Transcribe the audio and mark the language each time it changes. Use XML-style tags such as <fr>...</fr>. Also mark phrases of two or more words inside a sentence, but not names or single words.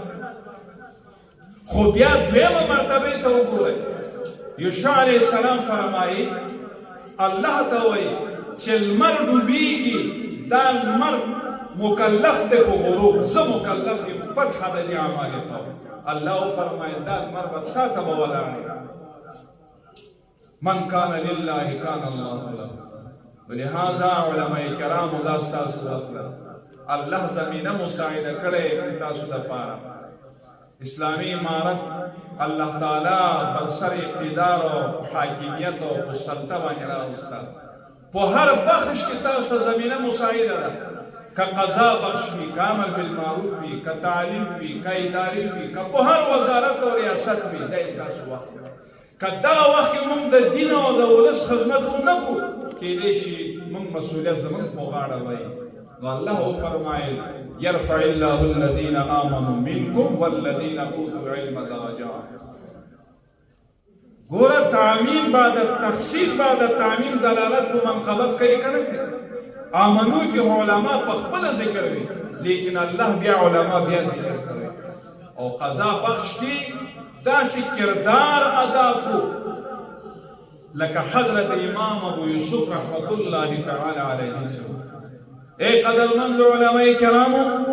<ps>خو بیا دویمه مرتبې ته وګورئ یوشع</ps> <ar>علیه السلام</ar> <ps>فرمایي الله ته وایي چې لمر ډوبیږي دا لمر مکلف دی په غروب زه مکلف یم فتح د دې عمالقه الله فرمایي دا لمر به تا ته به ولاړ</ps> <ar>من کان لله کان الله له</ar> <ps>ولهذا علماء کرامو دا ستاسو وخت الله زمینه مساعده کړې تاسو دپاره اسلامي امارت الله تعالی بر سر اقتدار او حاکمیت او سلطه باندې راوسته په هر بخش کې تاسو ته زمینه مساعده ده که قضا بخش وي که</ps> <ar>عمل بالمعروف</ar> <ps>وي که تعلیم وي که ادارې وي که په هر وزارت او ریاست وي دا ستاسو وخت که دغه وخت کې موږ د دین او د ولس خدمت ونه کړو کېدای شي موږ مسؤلیت زموږ په غاړه وای نو الله وفرمایل</ps> <ar>يرفع الله الذين آمنوا منكم والذين اوتوا العلم درجات</ar> <ps>ګوره</ps> <ar>تعمیم بعد تخصیص بعد تعمیم</ar> <ps>دلالت په منقبت کوي که نه کوي آمنو کې علما په خپله ذکر وي لیکن الله بیا علما بیا ذکر کوي او قضا بخش کې داسې کردار ادا کو لکه حضرت امام ابو یوسف</ps> <ar>رحمت الله تعالی علیه</ar> <ps>اے قدرمند علماء کرامو</ps>